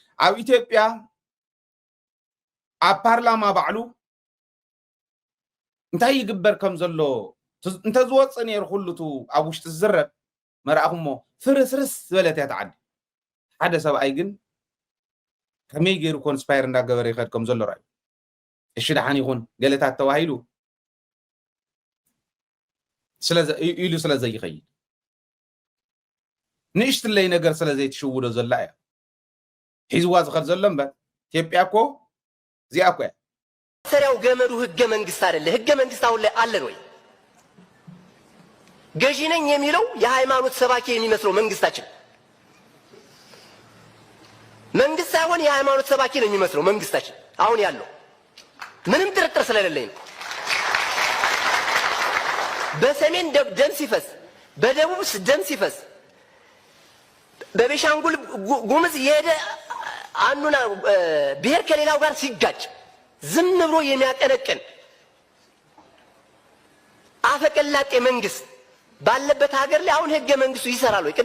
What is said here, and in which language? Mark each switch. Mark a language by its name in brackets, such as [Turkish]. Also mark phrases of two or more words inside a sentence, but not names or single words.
[Tigrinya] ኣብ ኢትዮጵያ ኣብ ፓርላማ ባዕሉ እንታይ ይግበር ከም ዘሎ እንተ ዝወፅእ ነይሩ ኩሉቱ ኣብ ውሽጢ ዝዝረብ መርኣኹሞ ፍርስርስ ዝበለት እያ ተዓዲ ሓደ ሰብኣይ ግን ከመይ ገይሩ ኮንስፓየር እንዳገበረ ይኸድ ከም ዘሎ ራእዩ እሺ ደሓን ይኹን ገለታት ተባሂሉ ኢሉ ስለዘይኸይድ ንእሽትለይ ነገር ስለዘይትሽውዶ ዘላ እያ ሒዝዋ ዝኸድ ዘሎ እምበር ኢትዮጵያ እኮ እዚኣ እኮ እያ [Amharic] ሰሪያው ገመዱ ህገ መንግስት አይደለ ህገ መንግስት አሁን ላይ አለን ወይ ገዢ ነኝ የሚለው የሃይማኖት ሰባኪ የሚመስለው መንግስታችን መንግስት ሳይሆን የሃይማኖት ሰባኪ ነው የሚመስለው መንግስታችን አሁን ያለው ምንም ጥርጥር ስለሌለኝ በሰሜን ደም ሲፈስ በደቡብ ደም ሲፈስ በቤሻንጉል ጉምዝ የሄደ አንዱና ብሔር ከሌላው ጋር ሲጋጭ ዝም ብሎ የሚያቀነቅን አፈቀላጤ መንግስት ባለበት ሀገር ላይ አሁን ህገ መንግስቱ ይሰራል ወይ?